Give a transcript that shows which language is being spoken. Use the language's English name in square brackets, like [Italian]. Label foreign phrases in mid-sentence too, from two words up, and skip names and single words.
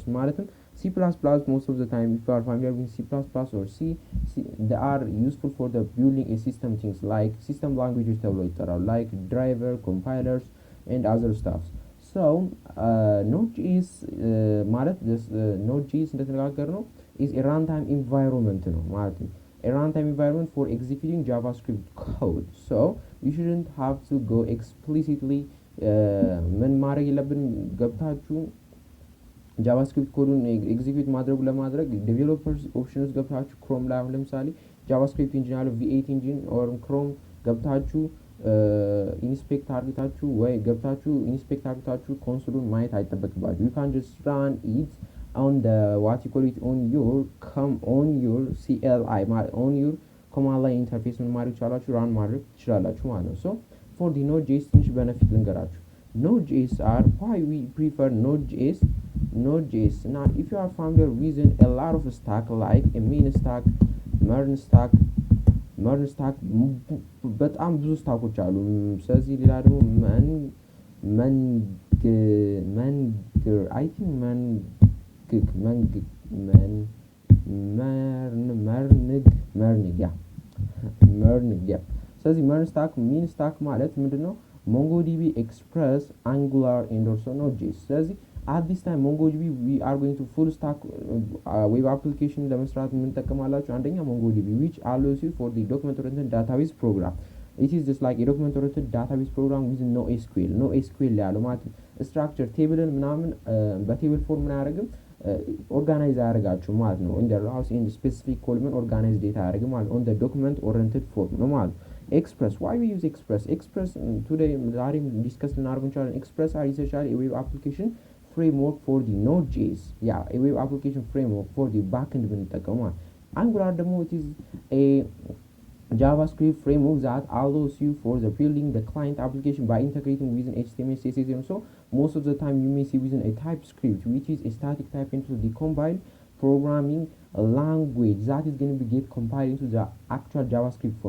[English] ማለት C++, most of the time, if you are familiar with C++ or C, they are useful for the building a system things like system languages like driver, compilers, and other stuff. So Node.js this Node.js is a runtime environment a runtime environment for executing JavaScript code. So you shouldn't have to go explicitly [Amharic] ምን ማድረግ የለብን ገብታችሁ JavaScript ኮዱን ኤግዚኪዩት ማድረግ ለማድረግ [English] developers options [Amharic] ገብታችሁ ክሮም ላይ አሁን ለምሳሌ JavaScript ኢንጂን አለ V8 [English] engine or [Amharic] ክሮም ገብታችሁ ኢንስፔክት አድርጋችሁ ወይ ገብታችሁ ኢንስፔክት አድርጋችሁ ኮንሶሉን ማየት አይጠበቅባችሁ. [English] You can just run it on the what you call it on your CLI on your command line interface [Amharic] ምን ማድረግ ይችላልችሁ [English] run [Amharic] ማድረግ ትችላላችሁ ማለት ነው. [English] So for the Node.js ትንሽ benefit ልንገራችሁ. Node.js are why we prefer Node.js. Now if you are familiar with a lot of stack like a main stack, MERN stack [Amharic] በጣም ብዙ ስታኮች አሉ። ስለዚህ ሌላ ደግሞ ስለዚህ [English] MERN stack main stack [Amharic] ማለት ምንድነው? [English] MongoDB, Express, Angular, and also Node.js. ስለዚህ at this time MongoDB we are going to full stack web application [Amharic] ለመስራት የምንጠቀማላችሁ አንደኛ [English] MongoDB which allows you for the document oriented database program. It is just like a document oriented database program with no SQL [Amharic] ያለው ማለት [English] structure table [Amharic] ምናምን በቴብል ፎርም ምን ያደርግም ኦርጋናይዝ ያደርጋችሁ ማለት ነው። [English] in the rows in the specific column organize data [Amharic] ያደርግም ማለት [English] on the document oriented form [Amharic] ነው ማለት [English] Express. Why we use Express? [Amharic] Express today ዛሬም ዲስከስ ልናደርግ እንችላለን. [English] Express are essentially a web application framework for the Node.js. Yeah, a web application framework for the backend ብንጠቀመው Angular ደግሞ it is a JavaScript framework that allows you for the building the client application by integrating within HTML, CSS, and so most of the time you may see within a TypeScript, which is a static type into the compiled programming language that is going to be get compiled into the actual JavaScript form.